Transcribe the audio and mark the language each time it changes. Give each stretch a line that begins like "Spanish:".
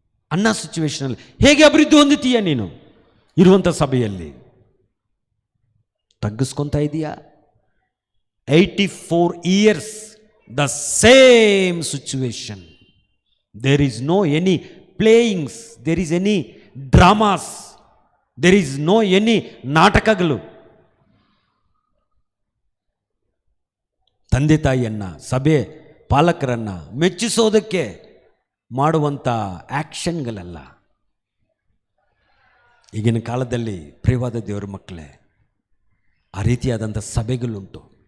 Kannada: ಅನ್ನ ಸಿಚುವೇಶನಲ್ಲಿ ಹೇಗೆ ಅಭಿವೃದ್ಧಿ ಹೊಂದುತ್ತೀಯ ನೀನು? ಇರುವಂಥ ಸಭೆಯಲ್ಲಿ ತಗ್ಗಿಸ್ಕೊತಾ ಇದೆಯಾ? 84 years the same situation.
English: There is no any playings, there is any dramas, there is no any ನಾಟಕಗಳು.
Kannada: ತಂದೆ ತಾಯಿಯನ್ನ, ಸಭೆ ಪಾಲಕರನ್ನ ಮೆಚ್ಚಿಸೋದಕ್ಕೆ ಮಾಡುವಂಥ ಆ್ಯಕ್ಷನ್ಗಳಲ್ಲ. ಈಗಿನ ಕಾಲದಲ್ಲಿ ಪ್ರಿಯವಾದ ದೇವರ ಮಕ್ಕಳೇ, ಆ ರೀತಿಯಾದಂಥ ಸಭೆಗಳುಂಟು.